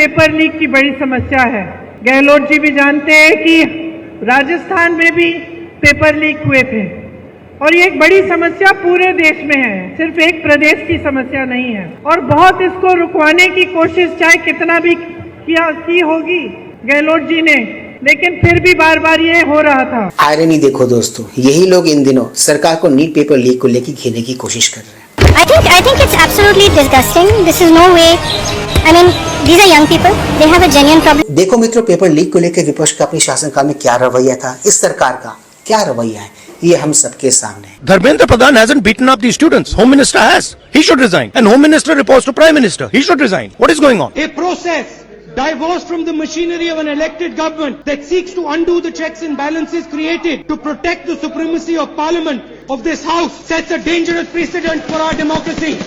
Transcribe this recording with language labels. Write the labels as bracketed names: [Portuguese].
[Hindi] Paper leak की बड़ी समस्या है। गहलोत जी भी जानते हैं कि राजस्थान में भी पेपर लीक हुए थे और ये एक बड़ी समस्या पूरे देश में है, सिर्फ एक प्रदेश की समस्या नहीं है। और बहुत इसको रुकवाने की कोशिश चाहे कितना भी की होगी गहलोत जी ने, लेकिन फिर भी बार बार ये हो रहा था। आयरनी देखो दोस्तों, यही लोग इन दिनों सरकार को नीट पेपर लीक को लेकर घेरने की कोशिश कर रहे हैं। [English] I think it's absolutely disgusting. This is no way. I mean, these are young people. They have a genuine problem. [Hindi] देखो मित्रों, पेपर लीक को लेकर विपक्ष का अपने शासनकाल में क्या रवैया था, इस सरकार का क्या रवैया है, ये हम सबके सामने है। [English] Dharmendra Pradhan hasn't beaten up the students. Home Minister has. He should resign. And Home Minister reports to Prime Minister. He should resign. What is going on? A process divorced from the machinery of an elected government that seeks to undo the checks and balances created to protect the supremacy of Parliament of this House sets a dangerous precedent for our democracy.